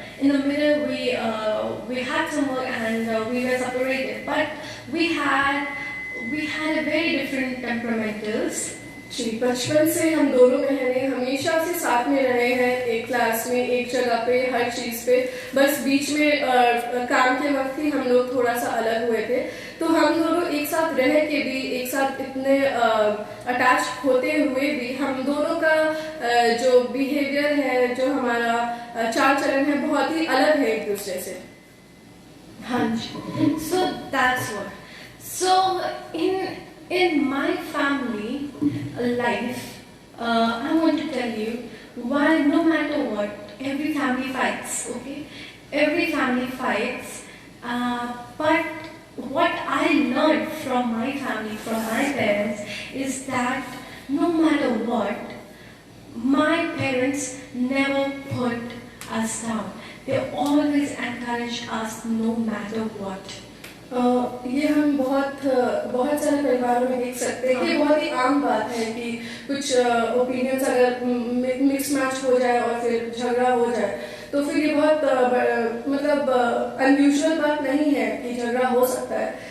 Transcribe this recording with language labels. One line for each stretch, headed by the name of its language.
English: In the middle, we had some work and we were separated, but we had a very different temperamentals.
Hindi: जी, बचपन से हम दोनों बहनें हमेशा से साथ में रहे हैं, एक क्लास में, एक जगह पे, हर चीज पे। बस बीच में काम के वक्त ही हम लोग थोड़ा सा अलग हुए थे। तो हम दोनों एक साथ रह के भी, एक साथ इतने अटैच होते हुए भी, हम दोनों का जो बिहेवियर है, जो हमारा चाल चलन है, बहुत ही अलग है एक दूसरे से।
English: हाँ जी। So that's what. So in my family life, I want to tell you why no matter what, every family fights, okay? Every family fights, but what I learned from my family, from my parents, is that no matter what, my parents never put us down. They always encourage us no matter what.
Hindi: ये हम बहुत सारे परिवारों में देख सकते हैं कि ये बहुत ही आम बात है कि कुछ ओपिनियंस अगर मिक्स मैच हो जाए और फिर झगड़ा हो जाए तो फिर ये बहुत मतलब अनयूजुअल बात नहीं है कि झगड़ा हो सकता है।